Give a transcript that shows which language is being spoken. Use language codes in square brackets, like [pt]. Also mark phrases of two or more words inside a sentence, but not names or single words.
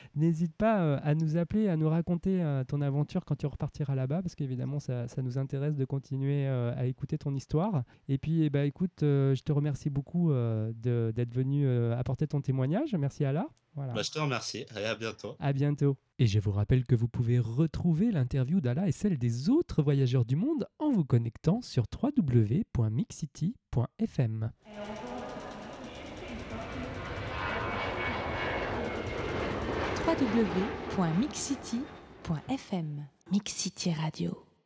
[fr] N'hésite pas à nous appeler, à nous raconter ton aventure quand tu repartiras là-bas, parce qu'évidemment, ça nous intéresse de continuer à écouter ton histoire. Et puis, écoute, je te remercie beaucoup d'être venu apporter ton témoignage. Merci Ala. Voilà. Je te remercie et à bientôt. À bientôt. Et je vous rappelle que vous pouvez retrouver l'interview d'Ala et celle des autres voyageurs du monde en vous connectant sur www.mixcity.fm. www.mixcity.fm. Mix City Radio.